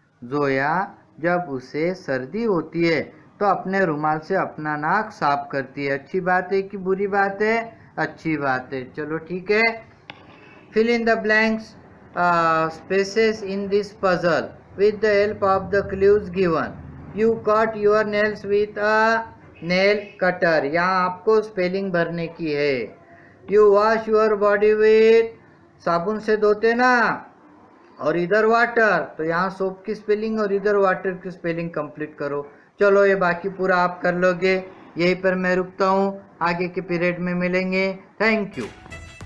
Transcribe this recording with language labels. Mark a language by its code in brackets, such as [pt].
[hi] जोया जब उसे सर्दी होती है तो अपने रुमाल से अपना नाक साफ करती है। अच्छी बात है कि बुरी बात है? अच्छी बात है। चलो ठीक है। [en] Fill in the blanks spaces in this puzzle with the help of the clues given. You cut your nails with a nail cutter. [hi] यहाँ आपको स्पेलिंग भरने की है। [en] You wash your body with, [hi] साबुन से धोते ना, और इधर वाटर, तो यहाँ सोप की स्पेलिंग और इधर वाटर की स्पेलिंग कंप्लीट करो। चलो ये बाकी पूरा आप कर लोगे। यहीं पर मैं रुकता हूँ, आगे के पीरियड में मिलेंगे। Thank you.